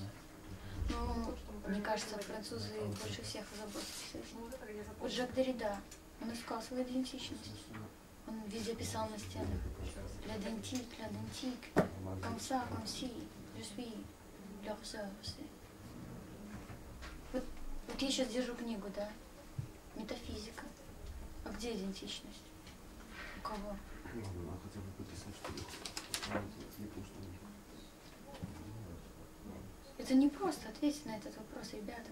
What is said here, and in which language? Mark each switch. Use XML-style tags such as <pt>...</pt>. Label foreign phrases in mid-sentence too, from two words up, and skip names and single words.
<ru>Ну, мне кажется, французы больше всех озаботились этим. Вот Жак Деррида, он искал свою идентичность. Он везде писал на стенах:</ru> <fr>«L'identité, comme ça, comme si, je suis leur sœur».</fr> <ru>Вот я сейчас держу книгу, да? Метафизика. А где идентичность? У кого? Это не просто ответить на этот вопрос, ребята.</ru>